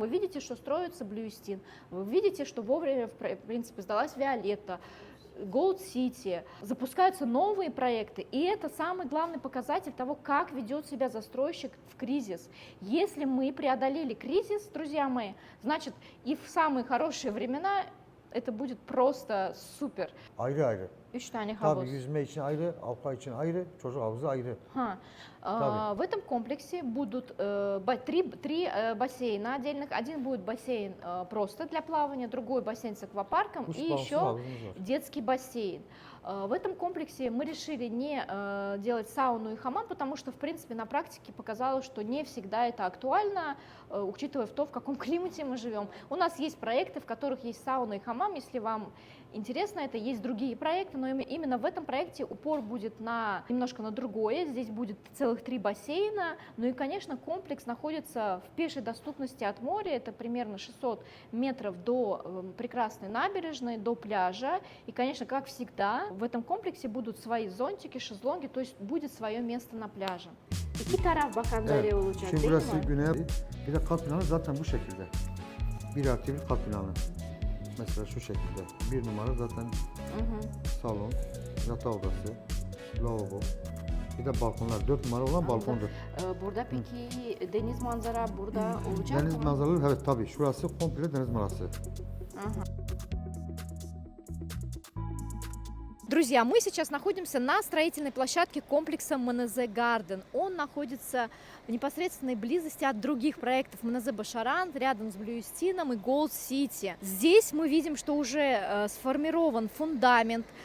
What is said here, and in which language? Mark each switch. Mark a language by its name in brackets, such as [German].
[Russian] Вы видите, что строится Блюстин, вы видите, что вовремя, в принципе, сдалась Виолетта, Gold City, запускаются новые проекты, и это самый главный показатель того, как ведет себя застройщик в кризис. Если мы преодолели кризис, друзья мои, значит и в самые хорошие времена это будет просто супер. [Turkish] Ayrı. 3 tane Tabii havuz. yüzme için ayrı, alfa için ayrı, çocuk havuzu ayrı. [Russian] В этом комплексе будут три бассейна отдельных. Один будет бассейн просто для плавания, другой бассейн с аквапарком и еще детский бассейн. В этом комплексе мы решили не делать сауну и хамам, потому что, в принципе, на практике показалось, что не всегда это актуально, учитывая то, в каком климате мы живем. У нас есть проекты, в которых есть сауна и хамам. Если вам интересно это, есть другие проекты, но именно в этом проекте упор будет немножко на другое. Здесь будет целых 3 бассейна. Ну и, конечно, комплекс находится в пешей доступности от моря. Это примерно 600 метров до прекрасной набережной, до пляжа. И, конечно, как всегда, в этом комплексе будут свои зонтики, шезлонги, то есть будет свое место на pляже. [Turkish] İki taraf bakan daire olacak Şimdi değil burası mi? güney, bir de kat planı zaten bu şekilde. 1+1 kat planı. Mesela şu şekilde. 1 numara zaten salon, yatak odası, lavabo. Bir de balkonlar. 4 numara olan balkondur. Burada peki deniz manzara burada olacak Deniz mı? manzaralı, evet tabii. Şurası komple deniz manzarası. Aha. [Russian] Друзья, мы сейчас находимся на строительной площадке комплекса МНЗ Гарден. Он находится в непосредственной близости от других проектов МНЗ Башаран, рядом с Блюстином и Голд Сити. Здесь мы видим, что уже сформирован фундамент.